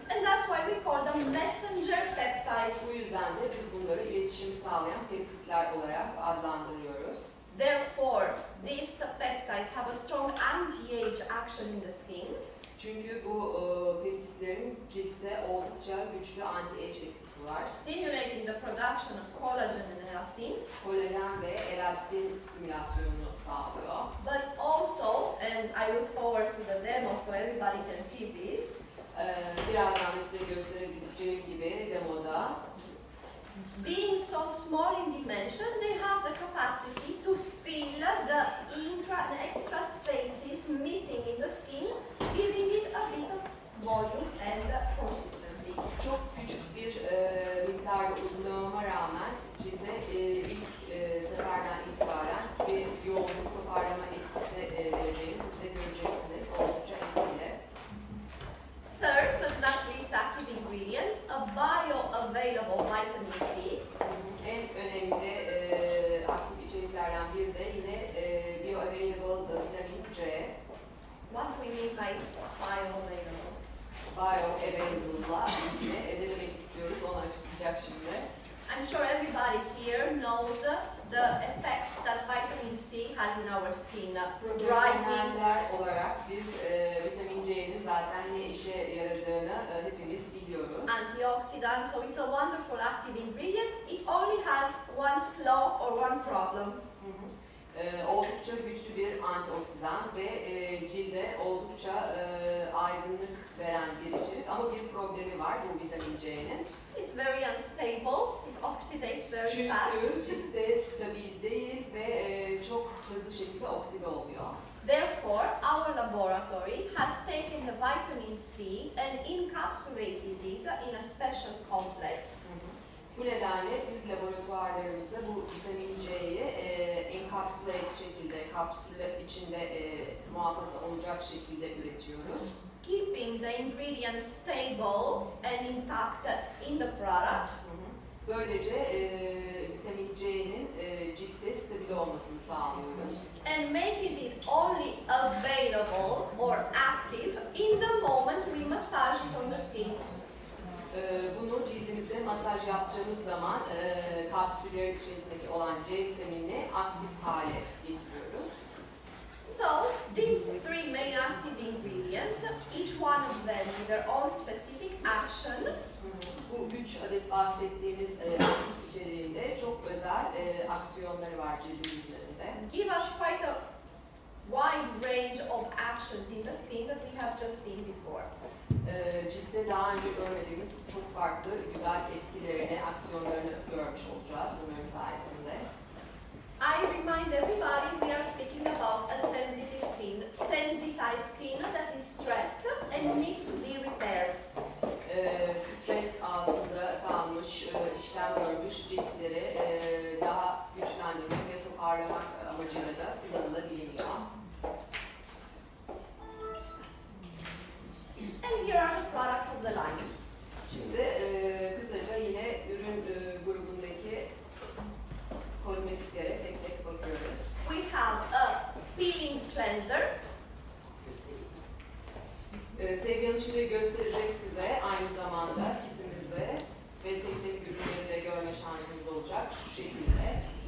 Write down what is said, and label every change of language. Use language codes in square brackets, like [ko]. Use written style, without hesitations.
[en] And that's why we call them messenger peptides. [tr] Bu yüzden de biz bunları iletişimi sağlayan peptitler olarak adlandırıyoruz. [en] Therefore, these peptides have a strong anti-age action in the skin. [tr] Çünkü bu peptitlerin ciltte oldukça güçlü anti-age etkisi var. [en] Stimulating the production of collagen and elastin. [tr] Kolajen ve elastin stimülasyonunu sağlıyor. [en] But also, and I look forward to the demo so everybody can see this. [tr] Birazdan da size gösterebileceğim gibi demoda. [en] Being so small in dimension, they have the capacity to fill the intra and extra spaces missing in the skin, giving it a bit of volume and consistency. [tr] Çok küçük bir miktarda uygulamama rağmen cilde ilk seferden itibaren bir yoğunluk toparlama etkisi vereceğini siz de göreceksiniz. Oldukça etkili. [en] Third, but not least active ingredient, a bioavailable vitamin C. [tr] En önemli aktif içeriklerden biri de yine bioavailable vitamin C. [en] What do we mean by bioavailable? [tr] Bioavailable'la ilgili ne demek istiyoruz onu açıklayacak şimdi. [en] I'm sure everybody here knows the effects that vitamin C has in our skin, brightening. [tr] Profesyonel'ler olarak biz vitamin C'nin zaten ne işe yaradığını hepimiz biliyoruz. [en] Antioxidant, so it's a wonderful active ingredient. It only has one flaw or one problem. [tr] Oldukça güçlü bir antioksidan ve cilde oldukça aydınlık veren bir içerik. Ama bir problemi var bu vitamin C'nin. [en] It's very unstable, it oxidates very fast. [tr] Çünkü cilde stabil değil ve çok hızlı şekilde okside oluyor. [en] Therefore, our laboratory has taken the vitamin C and encapsulated it in a special complex. [tr] Bu nedenle biz laboratuvarlarımızda bu vitamin C'yi enkapsüle şekilde, kapsülle içinde muhafaza olacak şekilde üretiyoruz. [en] Keeping the ingredients stable and intact in the product. [tr] Böylece vitamin C'nin ciltte stabil olmasını sağlıyoruz. [en] And making it only available or active in the moment we massage it on the skin. [tr] Bunu cildimizde masaj yaptığımız zaman kapsüllerin içerisindeki olan C vitaminini aktif hale getiriyoruz. [en] So, these three main active ingredients, each one of them with their own specific action, [tr] Bu 3 adet bahsettiğimiz aktif içeriğinde çok özel aksiyonları var cildimiz üzerinde. [en] give us quite a wide range of actions in the skin that we have just seen before. [tr] Ciltte daha önce görmediğimiz çok farklı güzel etkilerini, aksiyonlarını görmüş olacağız bunların sayesinde. [en] I remind everybody we are speaking about a sensitive skin, sensitized skin that is stressed and needs to be repaired. [tr] Stres altında kalmış, işlem görmüş ciltleri daha güçlendirmek ve toparlamak amacıyla da kullanılabiliyor. [en] And here are the products of the line. [tr] Şimdi kısaca yine ürün grubundaki kozmetiklere tek tek bakıyoruz. [en] We have a peeling cleanser, [tr] Sevgi Hanım şimdi gösterecek size aynı zamanda kitimizi ve tek tek ürünleri de görme şansınız olacak şu şekilde.